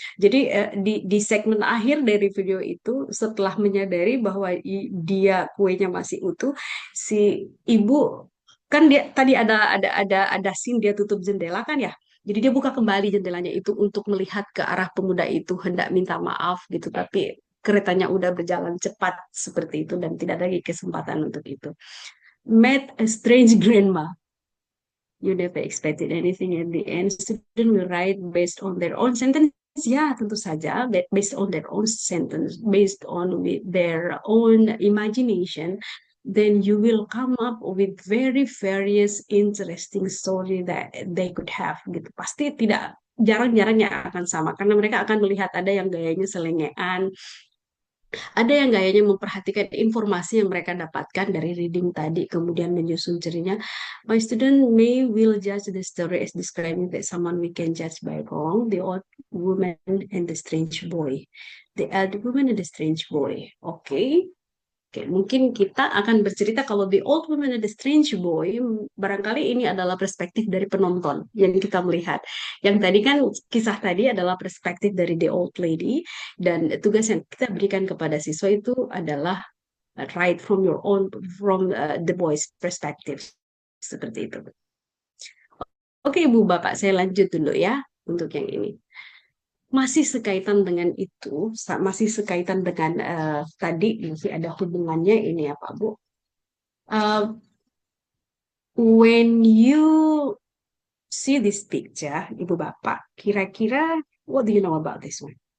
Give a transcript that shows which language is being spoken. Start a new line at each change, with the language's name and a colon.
Indonesian: Jadi di segmen akhir dari video itu, setelah menyadari bahwa dia kuenya masih utuh, si ibu kan dia tadi ada scene dia tutup jendela kan ya. Jadi dia buka kembali jendelanya itu untuk melihat ke arah pemuda itu, hendak minta maaf gitu, tapi keretanya udah berjalan cepat seperti itu dan tidak ada lagi kesempatan untuk itu.
English: Met a strange grandma. You never expected anything at the end. Student will write based on their own sentence.
Indonesian: Ya, tentu saja,
English: based on their own sentence, based on their own imagination, then you will come up with very various interesting story that they could have.
Indonesian: Gitu. Pasti tidak, jarang-jarang yang akan sama, karena mereka akan melihat ada yang gayanya selengean, ada yang gayanya memperhatikan informasi yang mereka dapatkan dari reading tadi, kemudian menyusun ceritanya.
English: My student may will judge the story as describing that someone we can judge by wrong, the old woman and the strange boy. The old woman and the strange boy. Okay.
Indonesian: Oke, mungkin kita akan bercerita kalau
English: The Old Woman and the Strange Boy,
Indonesian: barangkali ini adalah perspektif dari penonton yang kita melihat. Yang tadi kan, kisah tadi adalah perspektif dari The Old Lady, dan tugas yang kita berikan kepada siswa itu adalah
English: write from your own, from the boy's perspective.
Indonesian: Seperti itu. Oke, Ibu Bapak, saya lanjut dulu ya untuk yang ini. Masih sekaitan dengan itu, masih sekaitan dengan tadi, masih ada hubungannya ini ya Pak Bu.
English: When you see this picture, Ibu Bapak,
Indonesian: kira-kira
English: what do you know about this one?